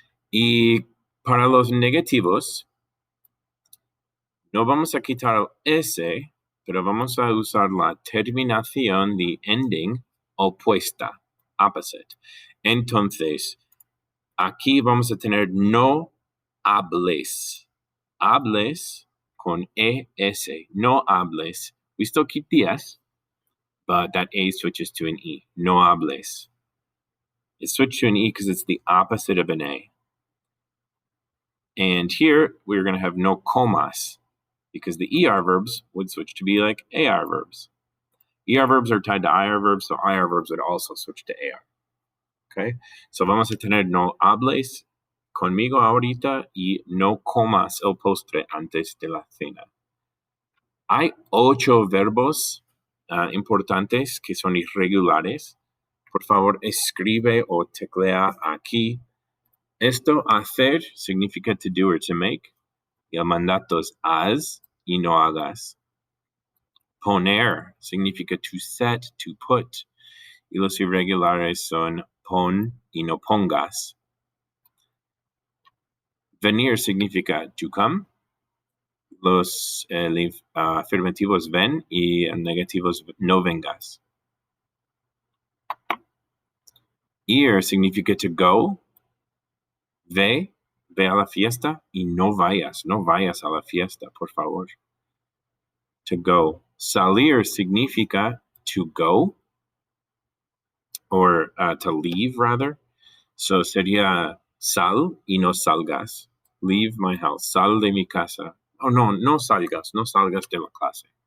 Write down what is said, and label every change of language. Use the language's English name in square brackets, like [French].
[Spanish] Y para los negativos, no vamos a quitar el S, pero vamos a usar la terminación de ending opuesta, opposite. Entonces, aquí vamos a tener no hables. Hables con ES. No hables. [English] We still keep the S, but that A switches to an E. [Spanish] No hables. [English] It switched to an E because it's the opposite of an A. And here, we're going to have [Spanish] no comas [English] because the ER verbs would switch to be like AR verbs. ER verbs are tied to IR verbs, so IR verbs would also switch to AR. Okay? [Spanish] So vamos a tener no hables conmigo ahorita y no comas el postre antes de la cena. Hay 8 verbos importantes que son irregulares. Por favor, escribe o teclea aquí. Esto, hacer, significa [English] to do or to make. [Spanish] Y el mandato es haz y no hagas. Poner significa [English] to set, to put. [Spanish] Y los irregulares son pon y no pongas. Venir significa [English] to come. [Spanish] Los afirmativos ven y negativos no vengas. Ir significa [English] to go. [Spanish] Ve a la fiesta y no vayas a la fiesta, por favor. [English] To go. [Spanish] Salir significa [English] to go, or to leave, rather. [Spanish] So sería sal y no salgas. [English] Leave my house. [Spanish] Sal de mi casa. Oh, no salgas de la clase.